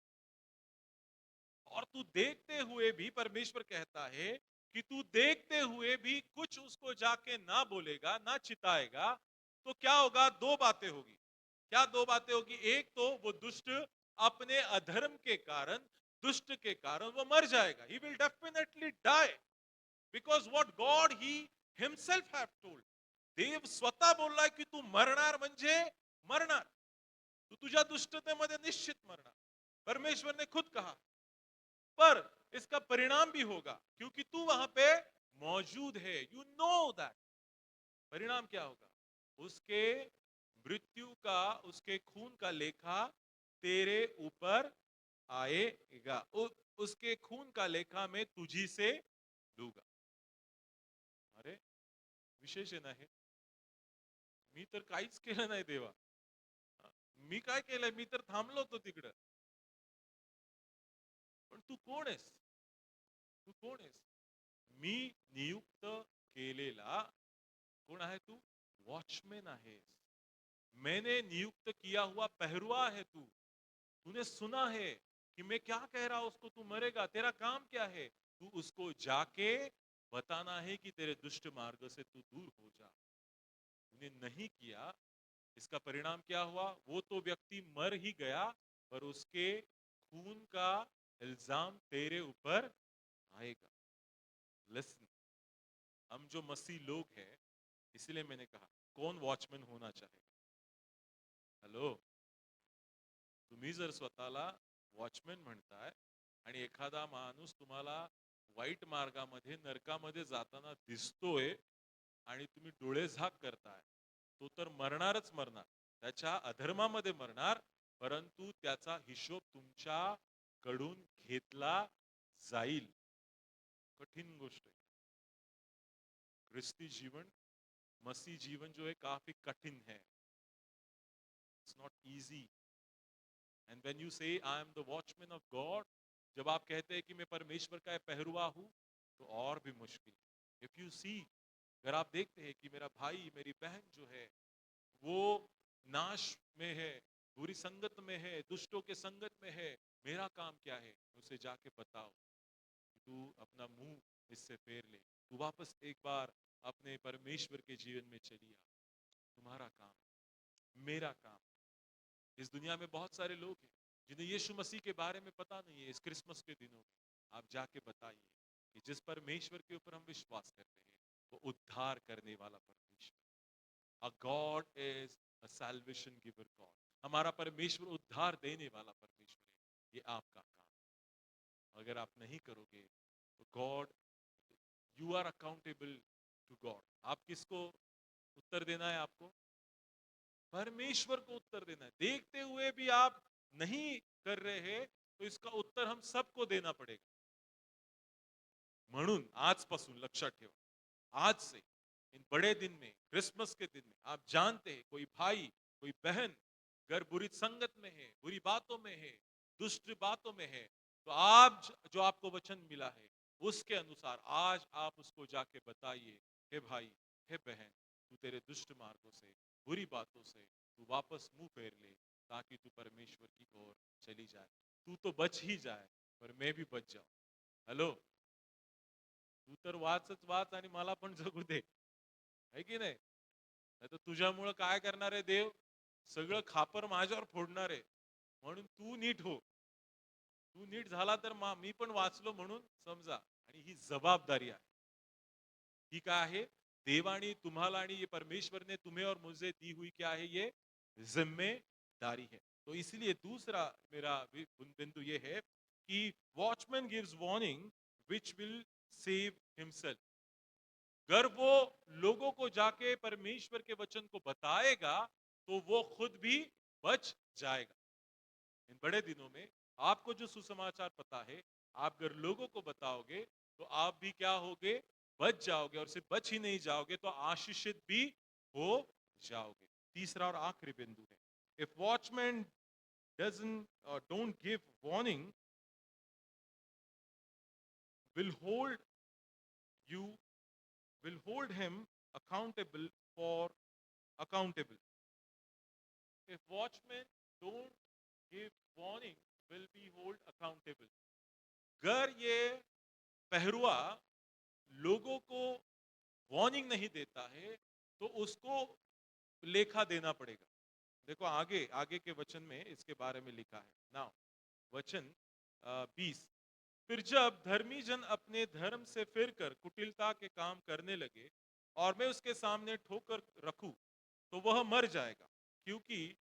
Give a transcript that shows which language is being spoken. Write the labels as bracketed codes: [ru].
[hi] और तू देखते हुए भी, परमेश्वर कहता है कि तू देखते हुए भी कुछ उसको जाके ना बोलेगा, ना चिताएगा, तो क्या होगा, दो बातें होगी। क्या दो बातें होगी? एक तो वो दुष्ट अपने अधर्म के कारण, दुष्ट के कारण वो मर जाएगा, [en] He will definitely die, because what God he himself have told. [hi] देव स्वतः बोल रहा है कि [mr] तू मरणार म्हणजे मरणार। तू तुझ्या दुष्टतेमध्ये निश्चित मरणार, परमेश्वर ने खुद कहा। [hi] पर इसका परिणाम भी होगा क्योंकि तू वहां पे मौजूद है, [en] You know that. [hi] परिणाम क्या होगा? उसके मृत्यु का, उसके खून का लेखा तेरे ऊपर आएगा। उसके खून का लेखा मैं तुझी से लूंगा। [mr] अरे विशेष आहे ना हे? मी तर काहीच केलं नाही देवा. मी काय केलंय? मी तर थांबलो होतो तिकडं. पण तू कोण आहेस? तू कोण आहेस? मी नियुक्त केलेला कोण आहे तू? वॉचमैन आहेस. [hi] मैंने नियुक्त किया हुआ पहरुआ है तू। तूने सुना है कि मैं क्या कह रहा हूं, उसको तू मरेगा। तेरा काम क्या है? तू उसको जाके बताना है कि तेरे दुष्ट मार्ग से तू दूर हो जा। तूने नहीं किया, इसका परिणाम क्या हुआ? वो तो व्यक्ति मर ही गया, पर उसके खून का इल्जाम तेरे ऊपर आएगा। लिसन, हम जो मसीह लोग हैं, इसलिए मैंने कहा कौन वॉचमैन होना चाहेगा? [mr] हेलो, तुम्ही जर स्वतःला वॉचमॅन म्हणताय आणि एखादा माणूस तुम्हाला वाईट मार्गामध्ये, नरकामध्ये जाताना दिसतोय आणि तुम्ही डोळे झाक करताय, तो तर मरणारच मरणार, त्याच्या अधर्मामध्ये मरणार, परंतु त्याचा हिशोब तुमच्याकडून घेतला जाईल. कठीण गोष्ट आहे. [hi] ख्रिस्ती जीवन, मसीह जीवन जो है काफी कठिन है. [en] It's not easy. And when you say I am the watchman of God, [hi] जब आप कहते हैं कि मैं परमेश्वर का पहरुआ हूं, तो और भी मुश्किल। [en] if you see, [hi] अगर आप देखते हैं कि मेरा भाई, मेरी बहन जो है वो नाश में है, बुरी संगत में है, दुष्टों के संगत में है, मेरा काम क्या है? उसे जाके बताओ कि तू अपना मुंह इससे फेर ले, तू वापस एक बार अपने परमेश्वर के जीवन में चली आ। तुम्हारा काम, मेरा काम। इस दुनिया में बहुत सारे लोग हैं जिन्हें यीशु मसीह के बारे में पता नहीं है। इस क्रिसमस के दिनों में आप जाके बताइए कि जिस परमेश्वर के ऊपर हम विश्वास करते हैं, वो उद्धार करने वाला परमेश्वर। [en] A God is a salvation giver God. [hi] हमारा परमेश्वर उद्धार देने वाला परमेश्वर है। ये आपका काम। अगर आप नहीं करोगे तो [en] God, you are accountable to God. [hi] आप किसको उत्तर देना है? आपको परमेश्वर को उत्तर देना है। देखते हुए भी आप नहीं कर रहे हैं, तो इसका उत्तर हम सबको देना पड़ेगा। [mr] म्हणून आजपासून लक्षात ठेवा, [hi] आज से इन बड़े दिन में, क्रिसमस के दिन में, आप जानते हैं कोई भाई, कोई बहन अगर बुरी संगत में है, बुरी बातों में है, दुष्ट बातों में है, तो आप जो आपको वचन मिला है उसके अनुसार आज आप उसको जाके बताइए, हे भाई, हे बहन, तू तेरे दुष्ट मार्गों से, बुरी बातों से तू वापस मुंह फेर ले, ताकि तू परमेश्वर की ओर चली जाए। तू तो बच ही जाए, पर मैं भी बच जाऊं। [mr] हेलो, तू तर वाचच वाच आणि मला पण जगू दे, है की नाही? नाहीतर तुझ्यामुळं काय करणार आहे देव? सगळं खापर माझ्यावर फोडणार आहे. म्हणून तू नीट हो. तू नीट झाला तर मी पण वाचलो म्हणून समजा. आणि ही जबाबदारी आहे. ही काय आहे? देवाने तुम्हाला आणि [hi] ये परमेश्वर ने तुम्हें और मुझे दी हुई क्या है? ये जिम्मेदारी है। तो इसलिए दूसरा मेरा बिंदु ये है कि [en] Watchman gives warning which will save himself. [hi] अगर वो लोगों को जाके परमेश्वर के वचन को बताएगा, तो वो खुद भी बच जाएगा। इन बड़े दिनों में आपको जो सुसमाचार पता है, आप अगर लोगों को बताओगे, तो आप भी क्या होगे? बच जाओगे। और सिर्फ बच ही नहीं जाओगे, तो आशीषित भी हो जाओगे। तीसरा और आखिरी बिंदु है, [en] If watchman doesn't or don't give warning, will hold you will hold him accountable for accountable. If watchmen don't give warning, will be hold accountable. [hi] अगर ये पहरुआ लोगों को वार्निंग नहीं देता है, तो उसको लेखा देना पड़ेगा। देखो आगे आगे के वचन में इसके बारे में लिखा है। नाउ वचन 20, फिर जब धर्मी जन अपने धर्म से फिरकर कुटिलता के काम करने लगे और मैं उसके सामने ठोकर रखूं, तो वह मर जाएगा, क्योंकि